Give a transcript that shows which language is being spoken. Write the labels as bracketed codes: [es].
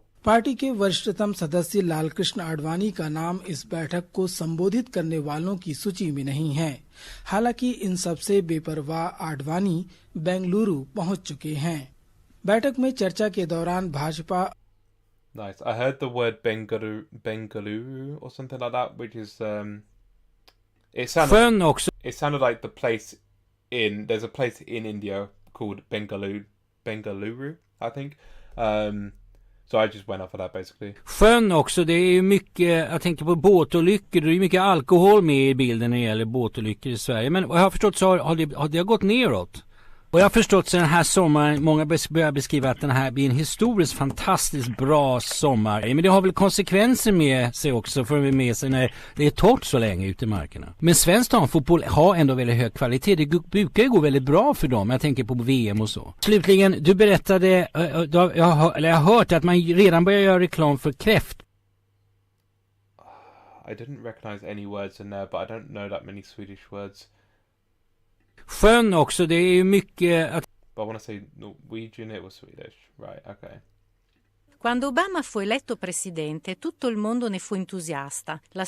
[hi] Party के वरिष्ठतम सदस्य लालकृष्ण आडवाणी का नाम इस बैठक को संबोधित करने वालों की सूची में नहीं है। हालांकि इन सबसे बेपरवाह आडवाणी बेंगलुरु पहुंच चुके हैं। बैठक में चर्चा के दौरान Bhajpa [en] Nice. I heard the word Bengaluru or something like that, which is it sounded like the place there's a place in India called Bengaluru, I think. So I just went off of that basically. [sv] Sjön också, det är ju mycket, jag tänker på båtolyckor, det är ju mycket alkohol med i bilden när det gäller båtolyckor i Sverige. Men vad jag har förstått så har det gått neråt. Och jag har förstått så den här sommaren, många börjar beskriva att den här blir en historiskt fantastiskt bra sommar. Men det har väl konsekvenser med sig också för att med sig när det är torrt så länge ute i markerna. Men svensk damfotboll har ändå väldigt hög kvalitet. Det brukar ju gå väldigt bra för dem. Jag tänker på VM och så. Slutligen, du berättade, jag har hört att man redan börjar göra reklam för kräft. [en] I didn't recognize any words in there, but I don't know that many Swedish words. [sv] Sjön också, det är ju mycket att... [en] But I want to say Norwegian, it was Swedish. Right, okay. [it] Quando Obama fu eletto presidente, tutto il mondo ne fu entusiasta.